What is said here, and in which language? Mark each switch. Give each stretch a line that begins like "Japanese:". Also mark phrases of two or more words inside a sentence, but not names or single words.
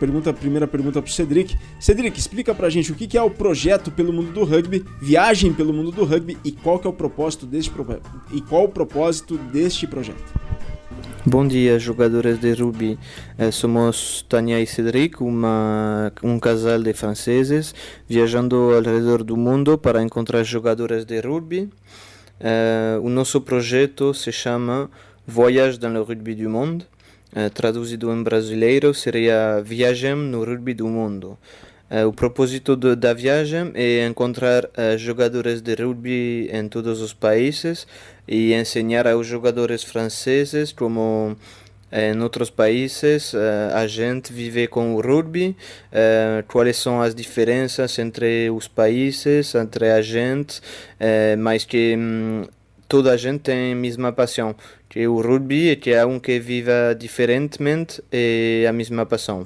Portuguese: Primeira pergunta pro Cedric. Cedric, explica pra gente o que é o projeto pelo mundo do rugby, Viagem pelo Mundo do Rugby e qual que é o propósito deste projeto. Bom dia, jogadores de rugby. Somos Tânia e Cedric, um casal de franceses, viajando ao redor do mundo para encontrar jogadores de rugby. O nosso projeto se chama Voyage dans le rugby du monde. Traduzido em brasileiro seria Viagem no Rugby do Mundo. O propósito da viagem é encontrar jogadores de rugby em todos os países e ensinar aos jogadores franceses como em outros países a gente vive com o rugby, quais são as diferenças entre os países, entre a gente, mas que toda a gente tem a mesma paixão, que é o rugby, e que é um que vive diferentemente e a mesma paixão.